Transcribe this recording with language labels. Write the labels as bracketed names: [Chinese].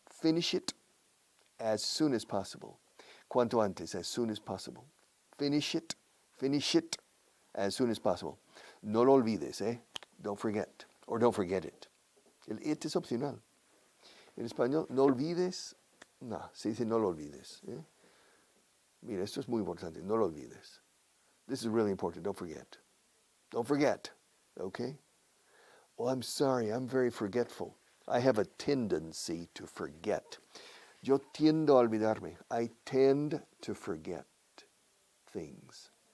[English] Finish it as soon as possible. [Spanish] Cuanto antes, [English] as soon as possible. Finish it as soon as possible. [Spanish] No lo olvides, eh? [English] Don't forget, or don't forget it. [Spanish] El it es opcional. En español, no olvides, no, se dice no lo olvides. ¿Eh? Mira, esto es muy importante, no lo olvides. [English] This is really important, don't forget. Don't forget, okay? Well, I'm sorry, I'm very forgetful. I have a tendency to forget. [Spanish] Yo tiendo a olvidarme. [English] I tend to forget things.